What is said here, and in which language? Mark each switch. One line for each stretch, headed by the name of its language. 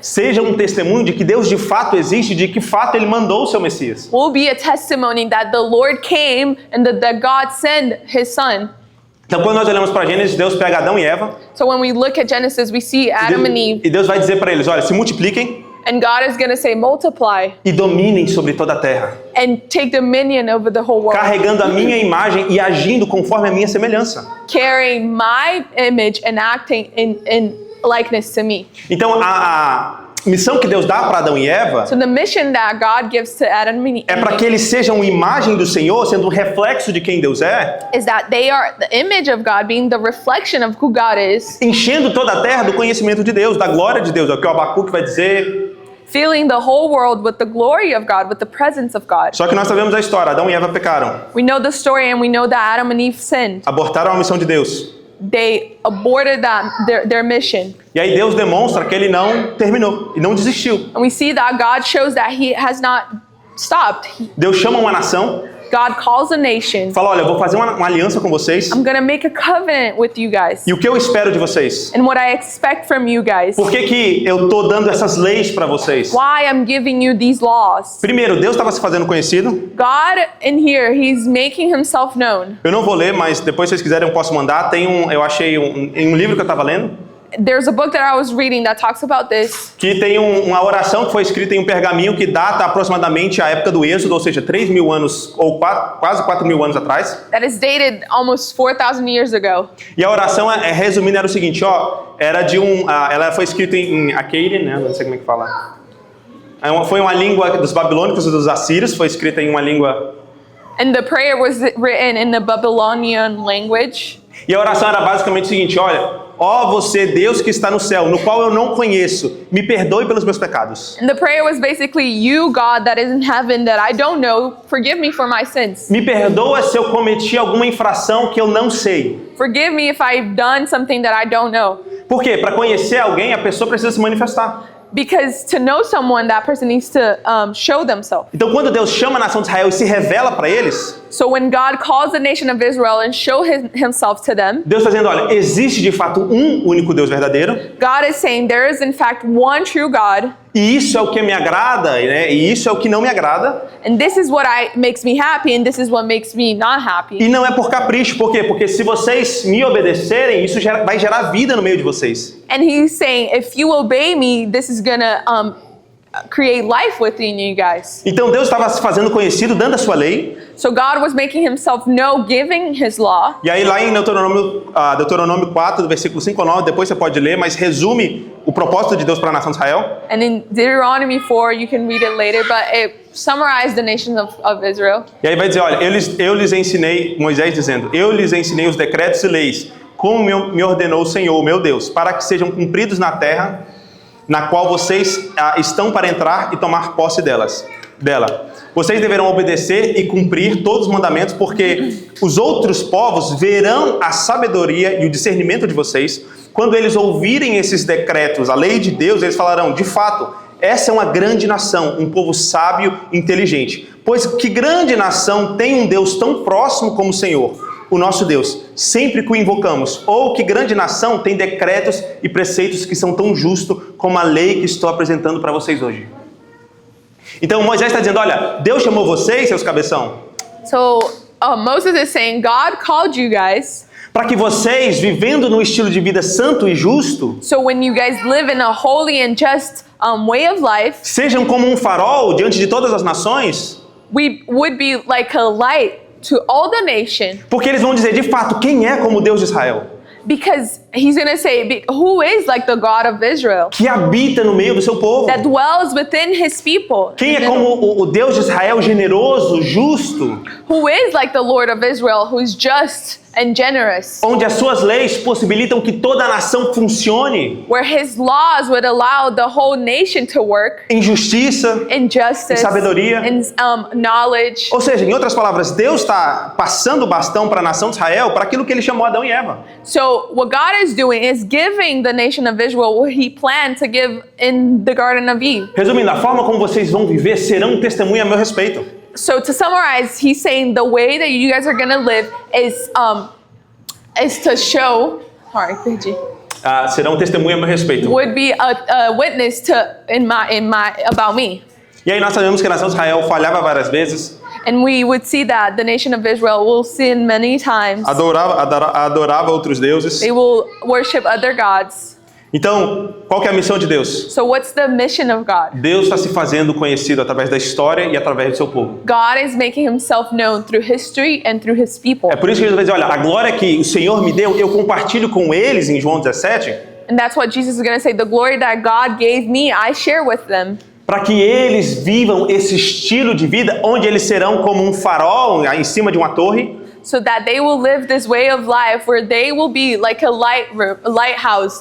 Portuguese: seja um testemunho de que Deus de fato existe, de que fato Ele mandou o seu Messias.
English: will be a testimony that the Lord came and that God sent His Son.
Portuguese: Então, quando nós olhamos para Gênesis, Deus pega Adão e Eva,
English: So when we look at Genesis, we see Adam and Eve,
Portuguese: e Deus vai dizer para eles, olha, se multipliquem
English: and God is going to say, multiply
Portuguese: e dominem sobre toda a terra,
English: and take dominion over the whole world,
Portuguese: carregando a minha imagem e agindo conforme a minha semelhança.
English: carrying my image and acting in likeness to me.
Portuguese: Então, a missão que Deus dá para Adão e Eva
English: So the mission that God gives to Adam and Eve
Portuguese: é para que eles sejam imagem do Senhor, sendo um reflexo de quem Deus é,
English: is that they are the image of God, being the reflection of who God is,
Portuguese: enchendo toda a terra do conhecimento de Deus, da glória de Deus. É o que o Abacuque vai dizer.
English: filling the whole world with the glory of God, with the presence of God.
Portuguese: Só que nós sabemos a história. Adão e Eva pecaram.
English: We know the story and we know that Adam and Eve sinned.
Portuguese: Abortaram a missão de Deus.
English: They aborted their mission.
Portuguese: E aí Deus demonstra que ele não terminou e não desistiu.
English: And we see that God shows that He has not stopped.
Portuguese: Deus chama uma nação,
English: God calls a nation.
Portuguese: fala, olha, eu vou fazer uma aliança com vocês.
English: I'm going to make a covenant with you guys.
Portuguese: E o que eu espero de vocês?
English: And what I expect from you guys.
Portuguese: Por que eu tô dando essas leis para vocês?
English: Why I'm giving you these laws.
Portuguese: Primeiro, Deus estava se fazendo conhecido.
English: God in here, He's making Himself known.
Portuguese: Eu não vou ler, mas depois se vocês quiserem eu posso mandar. Eu achei em um livro que eu estava lendo,
English: There's a book that I was reading that talks about this.
Portuguese: que tem uma oração que foi escrita em um pergaminho que data aproximadamente a época do Êxodo, ou seja, 3.000 anos, ou quase 4.000 anos atrás.
English: That is dated almost 4,000 years ago.
Portuguese: E a oração, resumindo, era o seguinte, era de ela foi escrita em Akkadian, né? Não sei como é que fala. Foi uma língua dos babilônicos e dos assírios, foi escrita em uma língua.
English: And the prayer was written in the Babylonian language.
Portuguese: E a oração era basicamente o seguinte, olha, ó você, Deus que está no céu, no qual eu não conheço, me perdoe pelos meus pecados.
English: And the prayer was basically, you, God, that is in heaven, that I don't know, forgive me for my sins.
Portuguese: Me perdoa se eu cometi alguma infração que eu não sei.
English: Forgive me if I've done something that I don't know.
Portuguese: Por quê? Para conhecer alguém, a pessoa precisa se manifestar.
English: Because to know someone, that person needs to show themselves.
Portuguese: Então, quando Deus chama a nação de Israel e se revela para eles,
English: So when God calls the nation of Israel and show Himself to them,
Portuguese: Deus está dizendo, olha, existe de fato um único Deus verdadeiro,
English: God is saying there is in fact one true God,
Portuguese: e isso é o que me agrada, né? E isso é o que não me agrada,
English: and this is what makes me happy, and this is what makes me not happy.
Portuguese: e não é por capricho. Por quê? Porque se vocês me obedecerem, isso vai gerar vida no meio de vocês.
English: And He's saying, if you obey me, this is gonna create life within you guys.
Portuguese: Então Deus estava se fazendo conhecido, dando a sua lei.
English: So God was making Himself known, giving His law.
Portuguese: E aí lá em Deuteronômio 4, do versículo 5 ao 9, depois você pode ler, mas resume o propósito de Deus para a nação de Israel.
English: And in Deuteronomy 4, you can read it later, but it summarized the nation of Israel.
Portuguese: E aí vai dizer, olha, eu lhes ensinei, Moisés dizendo, eu lhes ensinei os decretos e leis, como me ordenou o Senhor, meu Deus, para que sejam cumpridos na terra, na qual vocês estão para entrar e tomar posse dela. Vocês deverão obedecer e cumprir todos os mandamentos, porque os outros povos verão a sabedoria e o discernimento de vocês. Quando eles ouvirem esses decretos, a lei de Deus, eles falarão, de fato, essa é uma grande nação, um povo sábio e inteligente. Pois que grande nação tem um Deus tão próximo como o Senhor, o nosso Deus, sempre que o invocamos? Ou que grande nação tem decretos e preceitos que são tão justos como a lei que estou apresentando para vocês hoje? Então Moisés está dizendo, olha, Deus chamou vocês, seus cabeção,
English: So Moses is saying, God called you guys,
Portuguese: para que vocês, vivendo num estilo de vida santo e justo,
English: so when you guys live in a holy and just way of life,
Portuguese: sejam como um farol diante de todas as nações,
English: we would be like a light to all the nation.
Portuguese: porque eles vão dizer, de fato, quem é como o Deus de Israel?
English: Because he's going to say, who is like the God of Israel?
Portuguese: Que habita no meio do seu povo.
English: That dwells within his people.
Portuguese: Quem é como o Deus de Israel, generoso, justo,
English: Who is like the Lord of Israel, who is just and generous.
Portuguese: onde as suas leis possibilitam que toda a nação funcione
English: Where his laws would allow the whole nation to work
Portuguese: em justiça,
English: in justice,
Portuguese: em sabedoria.
English: in knowledge.
Portuguese: Ou seja, em outras palavras, Deus está passando o bastão para a nação de Israel para aquilo que ele chamou Adão e Eva.
English: So what God is doing is giving the nation of Israel what he planned to give in the Garden of Eve.
Portuguese: Resumindo, a forma como vocês vão viver serão testemunha a meu respeito.
English: So to summarize, he's saying the way that you guys are going to live is to show,
Portuguese: perdi. Serão testemunha a meu respeito.
English: Would be a witness to about me.
Portuguese: E aí nós sabemos que a nação de Israel falhava várias vezes,
English: And we would see that the nation of Israel will sin many times.
Portuguese: adorava outros deuses.
English: They will worship other gods.
Portuguese: Então, qual que é a missão de Deus?
English: So what's the mission of God?
Portuguese: Deus está se fazendo conhecido através da história e através do seu povo.
English: God is making himself known through history and through his people.
Portuguese: É por isso que Jesus vai dizer, olha, a glória que o Senhor me deu, eu compartilho com eles em João 17,
English: And that's what Jesus is going to say. The glory that God gave me, I share with them.
Portuguese: para que eles vivam esse estilo de vida onde eles serão como um farol em cima de uma torre,
English: So that they will live this way of life where they will be like a lighthouse.